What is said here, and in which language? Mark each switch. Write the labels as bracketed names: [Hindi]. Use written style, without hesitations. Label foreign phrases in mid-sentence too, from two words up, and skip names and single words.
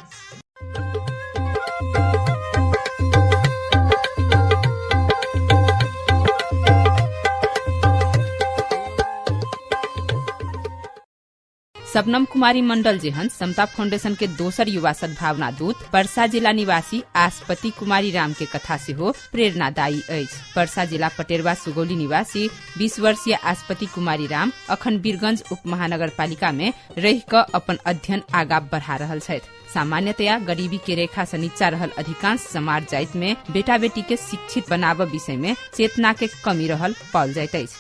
[Maithili] शबनम कुमारी मंडल जेहन समता फाउंडेशन के दोसर युवा सद्भावना दूत परसा जिला निवासी आस्पति कुमारी राम के कथा सेहो प्रेरणादायी अछि। परसा जिला पटेरवा सुगौली निवासी 20 वर्षीय आस्पति कुमारी राम अखन वीरगंज उप महानगरपालिका में रहि क अपन अध्ययन आगा बढ़ा रहल छथि। सामान्यतया गरीबी के रेखा से नीचा रहल अधिकांश समाज जाति में बेटा बेटी के शिक्षित बनाव विषय में चेतना के कमी रहल पाओल जाइत अछि।